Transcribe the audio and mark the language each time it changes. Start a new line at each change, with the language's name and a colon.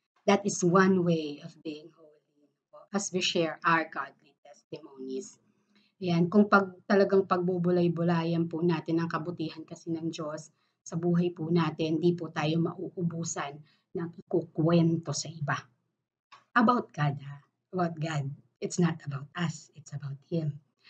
English: That is one way of being holy. As we share our godly testimonies.
Filipino: Yan, kung talagang pagbubulay-bulayan po natin ang kabutihan kasi ng Diyos sa buhay po natin, di po tayo mauubusan ng ikukwento sa iba.
English: About God, about God. It's not about us, it's about Him.